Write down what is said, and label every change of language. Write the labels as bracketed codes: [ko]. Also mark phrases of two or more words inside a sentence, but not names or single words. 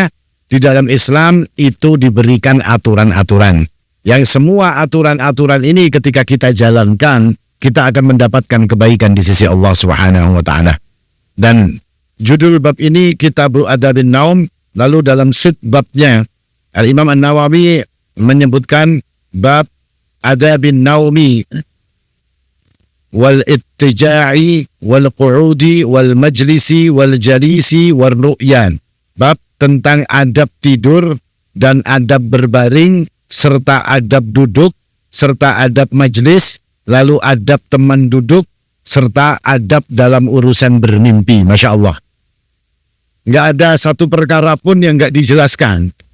[id] Di dalam Islam itu diberikan aturan-aturan, yang semua aturan-aturan ini ketika kita jalankan, kita akan mendapatkan kebaikan di sisi Allah [ar] سبحانه وتعالى. [id] Dan judul bab ini Kitabul Adabin Naum. Lalu dalam subbabnya Al-Imam An-Nawawi menyebutkan bab [ar] آداب النوم والاضطجاع والقعود والمجلس والجليس والرؤيا. [id] Bab tentang adab tidur dan adab berbaring, serta adab duduk, serta adab majlis, lalu adab teman duduk, serta adab dalam urusan bermimpi. [ar] ما شاء الله. [id] Nggak ada satu perkara pun yang nggak dijelaskan.